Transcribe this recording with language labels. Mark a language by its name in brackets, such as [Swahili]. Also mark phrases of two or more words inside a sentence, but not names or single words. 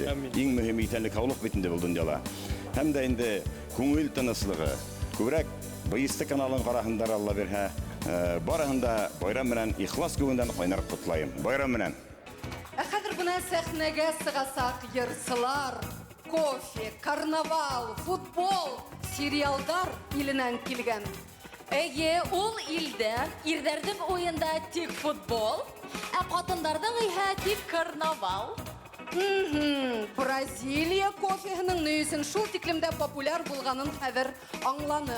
[Bashkir] Иң мөһиме исәнлек, һаулыҡ бит инде был донъяла. Һәм дә инде күңел тыныслығы, күберәк БСТ каналын ҡараһындар, Алла бирһә, барыһын да байрам менән ихлас күңелдән ҡайнар ҡотлайым. Байрам менән. Ә хәҙер бына сәхнәгә сығасаҡ йырсылар, кофе, карнавал, футбол, сериалдар иленән килгән. Әйе, ул илдә ирҙәрҙең уйында тик футбол, ә ҡатындарҙың иһә тик карнавал. Бразилия кофеһенең ни өсөн шул тиклемдә популяр булганын хәҙер аңланым.